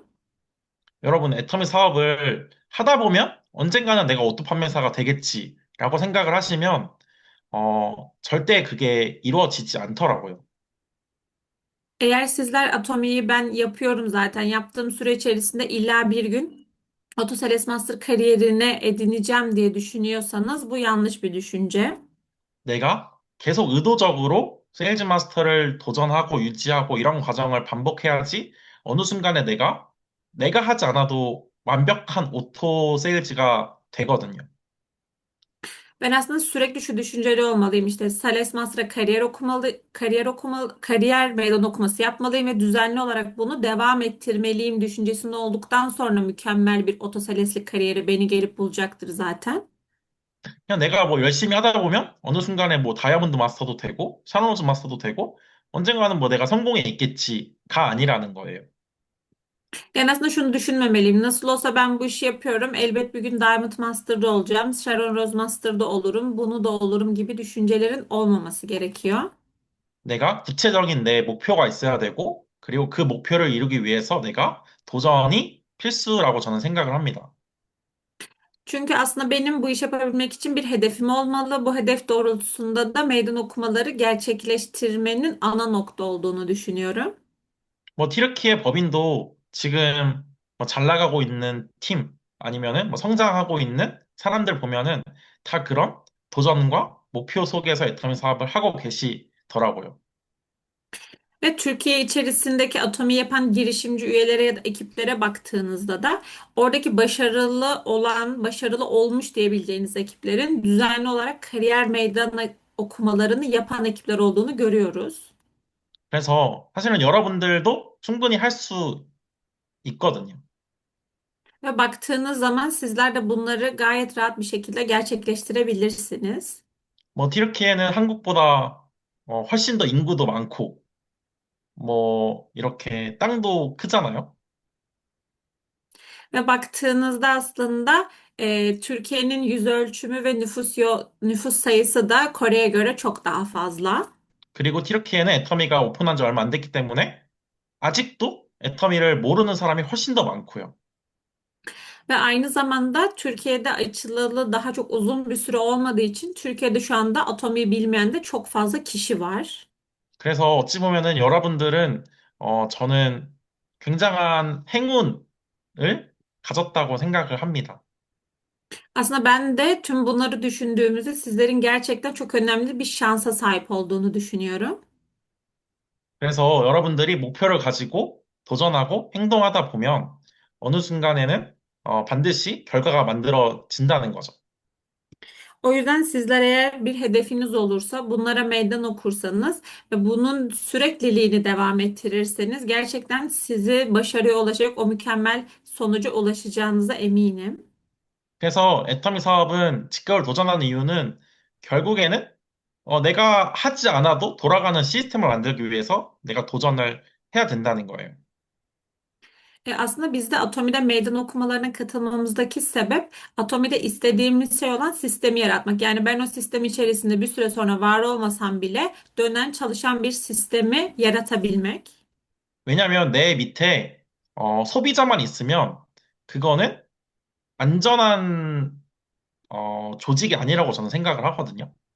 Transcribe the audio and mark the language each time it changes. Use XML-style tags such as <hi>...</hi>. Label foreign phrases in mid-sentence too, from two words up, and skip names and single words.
<ko>여러분, 애터미 사업을 하다 보면 언젠가는 내가 오토 판매사가 되겠지라고 생각을 하시면 절대 그게 이루어지지 않더라고요.</ko> <tr>Eğer sizler Atomi'yi ben yapıyorum zaten yaptığım süre içerisinde illa bir gün Otosales Master kariyerine edineceğim diye düşünüyorsanız bu yanlış bir düşünce.</tr> <ko>내가 계속 의도적으로 세일즈 마스터를 도전하고 유지하고 이런 과정을 반복해야지 어느 순간에 내가 하지 않아도 완벽한 오토 세일즈가 되거든요.</ko> <tr>Ben aslında sürekli şu düşünceli olmalıyım işte Sales Master'a kariyer okumalı, kariyer meydan okuması yapmalıyım ve düzenli olarak bunu devam ettirmeliyim düşüncesinde olduktan sonra mükemmel bir otosaleslik kariyeri beni gelip bulacaktır zaten.</tr> <ko>그냥 내가 뭐 열심히 하다 보면 어느 순간에 뭐 다이아몬드 마스터도 되고 샤노즈 마스터도 되고 언젠가는 뭐 내가 성공에 있겠지가 아니라는 거예요.</ko> <tr>Yani aslında şunu düşünmemeliyim. Nasıl olsa ben bu işi yapıyorum. Elbet bir gün Diamond Master'da olacağım. Sharon Rose Master'da olurum. Bunu da olurum gibi düşüncelerin olmaması gerekiyor.</tr> <ko>내가 구체적인 내 목표가 있어야 되고 그리고 그 목표를 이루기 위해서 내가 도전이 필수라고 저는 생각을 합니다.</ko> <tr>Çünkü aslında benim bu işi yapabilmek için bir hedefim olmalı. Bu hedef doğrultusunda da meydan okumaları gerçekleştirmenin ana nokta olduğunu düşünüyorum.</tr> <ko>뭐 티르키의 법인도 지금 뭐 잘 나가고 있는 팀 아니면은 뭐 성장하고 있는 saram들 보면은 다 그런 도전과 목표 속에서 애터미 사업을 하고 계시더라고요.</ko> <tr>Ve Türkiye içerisindeki Atomi yapan girişimci üyelere ya da ekiplere baktığınızda da oradaki başarılı olan, başarılı olmuş diyebileceğiniz ekiplerin düzenli olarak kariyer meydanı okumalarını yapan ekipler olduğunu görüyoruz.</tr> <ko>그래서 사실은 여러분들도 충분히 할 수 있거든요.</ko> <tr>Ve baktığınız zaman sizler de bunları gayet rahat bir şekilde gerçekleştirebilirsiniz.</tr> <ko>뭐 티르키예는 한국보다 훨씬 더 인구도 많고 뭐, 이렇게 땅도 크잖아요.</ko> <tr>Ve baktığınızda aslında Türkiye'nin yüz ölçümü ve nüfus sayısı da Kore'ye göre çok daha fazla.</tr> <ko>그리고 티르키예는 애터미가 오픈한 지 얼마 안 됐기 때문에 아직도 애터미를 모르는 사람이 훨씬 더 많고요.</ko> <tr>Ve aynı zamanda Türkiye'de açılalı daha çok uzun bir süre olmadığı için Türkiye'de şu anda Atomi'yi bilmeyen de çok fazla kişi var.</tr> <ko>그래서 어찌 보면은 여러분들은, 저는 굉장한 행운을 가졌다고 생각을 합니다.</ko> <tr>Aslında ben de tüm bunları düşündüğümüzde sizlerin gerçekten çok önemli bir şansa sahip olduğunu düşünüyorum.</tr> <ko>그래서 여러분들이 목표를 가지고 도전하고 행동하다 보면 어느 순간에는 반드시 결과가 만들어진다는 거죠.</ko> <tr>O yüzden sizler eğer bir hedefiniz olursa bunlara meydan okursanız ve bunun sürekliliğini devam ettirirseniz gerçekten sizi başarıya ulaşacak o mükemmel sonuca ulaşacağınıza eminim.</tr> <ko>그래서 애터미 사업은 직거를 도전하는 이유는 결국에는 내가 하지 않아도 돌아가는 시스템을 만들기 위해서 내가 도전을 해야 된다는 거예요.</ko> <tr>Aslında biz de Atomi'de meydan okumalarına katılmamızdaki sebep Atomi'de istediğimiz şey olan sistemi yaratmak. Yani ben o sistem içerisinde bir süre sonra var olmasam bile dönen çalışan bir sistemi yaratabilmek.</tr> <ko>왜냐하면 내 밑에 소비자만 있으면 그거는 안전한 조직이 아니라고 저는 생각을 하거든요.</ko>